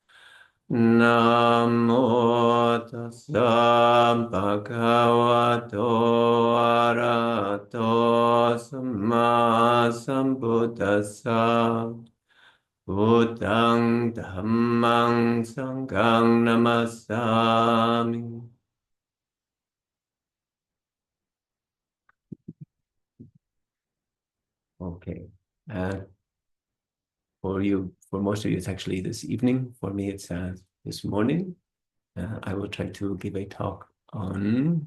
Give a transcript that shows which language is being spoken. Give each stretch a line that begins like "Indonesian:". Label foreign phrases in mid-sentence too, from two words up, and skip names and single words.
Pali: Namo tassa bhagavato arahato samma sambuddhassa. Buddhang dhammang sanghang namasami.
English: Okay. Uh, for most of you, it's actually this evening. For me, it's this morning. I will try to give a talk on.